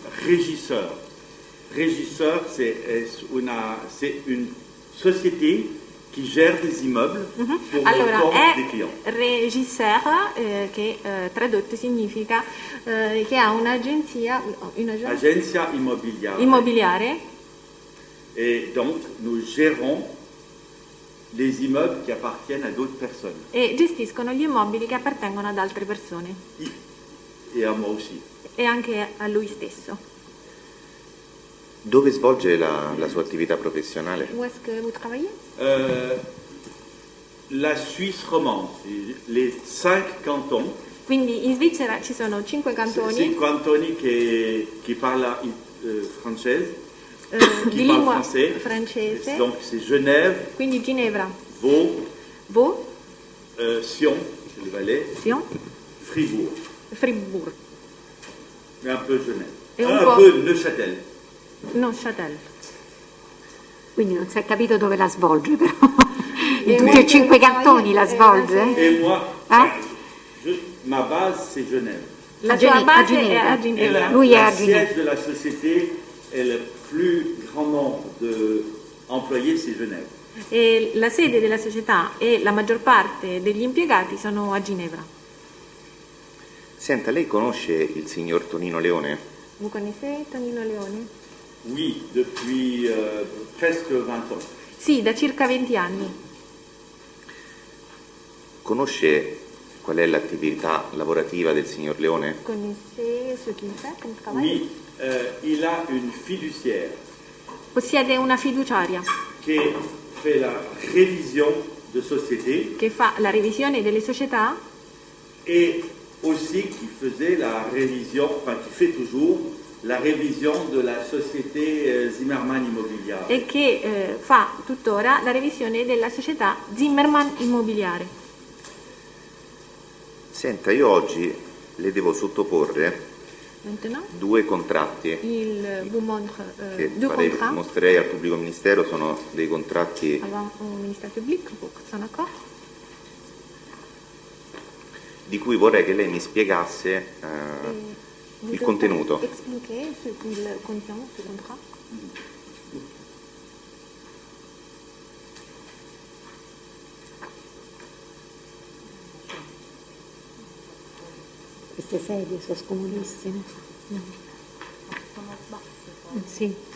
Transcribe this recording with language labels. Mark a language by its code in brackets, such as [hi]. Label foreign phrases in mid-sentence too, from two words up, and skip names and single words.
[fr] régisseur. Régisseur, c'est une société qui gère des immeubles pour [it] allora, [fr] le compte [it] è [fr] des clients. [it] regisseur, che tradotto significa che ha un'agenzia Agenzia immobiliare. immobiliare, [fr] Et donc, nous gérons les immeubles qui appartiennent à d'autres personnes. [it] e gestiscono gli immobili che appartengono ad altre persone [fr] Et à moi aussi. [it] e anche a lui stesso. Dove svolge la sua attività professionale? [fr] Où est-ce que vous travaillez? La Suisse romande, les 5 cantons. [it] Quindi in Svizzera ci sono 5 cantoni [fr] 5 cantoni qui parlent français, [it] di [fr] qui parlent [it] lingua [fr] français. [it] francese, [fr] Donc c'est Genève, [it] quindi Ginevra, Vaud, Vaud, [fr] Sion, c'est le Valais, Sion, Fribourg, Fribourg, et un peu Genève. Et Un un peu Neuchâtel. Neuchâtel. [it] Quindi non si è capito dove la svolge, però. E In tutti e 5 cantoni la svolge? [fr] Et moi, Eh? ma base c'est Genève. [it] La A sua Gene- a base è Ginevra. a [fr] Et [it] Ginevra. Lui è a [fr] le [it] Ginevra. [fr] siège de la société et le plus grand nombre d'employés, c'est Genève. [it] E la sede della società e la maggior parte degli impiegati sono a Ginevra. Senta, lei conosce il signor Tonino Leone? [fr] Vous connaissez Tonino Leone? Oui, depuis presque 20 ans. [it] Sì, da circa 20 anni. Conosce qual è l'attività lavorativa del signor Leone? [fr] Connaissez ce qu'il fait comme travail? Oui, il a une fiduciaire [it] Possiede una fiduciaria [fr] qui fait la révision de société [it] che fa la revisione delle società [fr] et aussi qui faisait la révision, enfin qui fait toujours la révision de la société Zimmermann Immobiliare. [it] e che fa tuttora la revisione della società Zimmermann Immobiliare. Senta, io oggi le devo sottoporre [fr] Maintenant, [it] 2 contratti [fr] il vous montre [it] che [fr] deux contrats [it] mostrerei al pubblico ministero, sono dei contratti [fr] avant au ministère public pour son accord. [it] di cui vorrei che lei mi spiegasse [fr] Vous [it] il [fr] devez [it] contenuto. [fr] expliquer ce qu'il contient, ce contrat. [it] Queste sedie sono scomodissime. Sono basse. Sì.